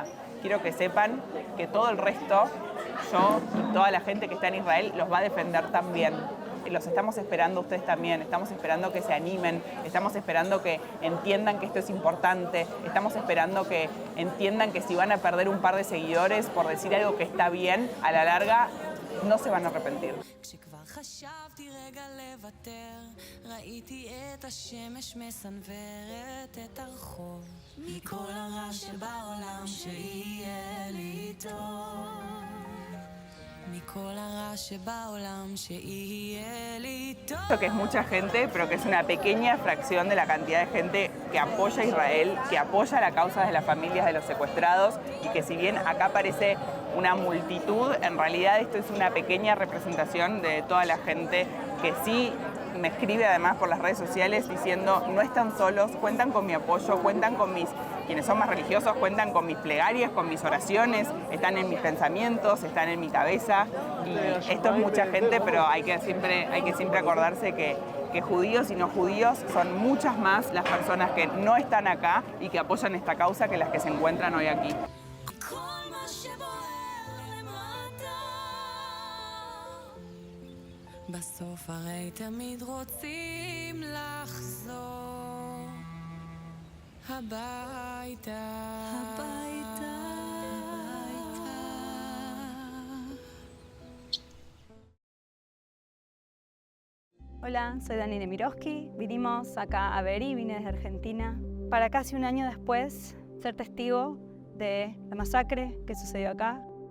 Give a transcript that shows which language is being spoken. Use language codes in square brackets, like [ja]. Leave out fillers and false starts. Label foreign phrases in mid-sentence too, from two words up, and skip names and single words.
[es] Quiero que sepan que todo el resto, yo y toda la gente que está en Israel, los va a defender también. Los estamos esperando ustedes también, estamos esperando que se animen, estamos esperando que entiendan que esto es importante, estamos esperando que entiendan que si van a perder un par de seguidores por decir algo que está bien, a la larga no se van a arrepentir. [he] חשבתי רגע לוותר, ראיתי את השמש מסנוורת את הרחוב, מכל הרע שבעולם שיהיה לי טוב, מכל הרע שבעולם שיהיה לי טוב. [es] Esto que es mucha gente, pero que es una pequeña fracción de la cantidad de gente que apoya a Israel, que apoya la causa de las familias de los secuestrados y que si bien acá parece una multitud, en realidad esto es una pequeña representación de toda la gente que sí me escribe además por las redes sociales diciendo no están solos, cuentan con mi apoyo, cuentan con quienes son más religiosos, cuentan con mis plegarias, con mis oraciones, están en mis pensamientos, están en mi cabeza y esto es mucha gente, pero hay que siempre acordarse que que judíos y no judíos son muchas más las personas que no están acá y que apoyan esta causa que las que se encuentran hoy aquí. [he] כל מה שבוער למטה. בסוף הרי תמיד רוצים לחזור הביתה. הביתה. [es] Hola, soy Dani Nemirovsky. Vinimos acá a Beri, vine desde Argentina, para casi un año después ser testigo de la masacre que sucedió acá.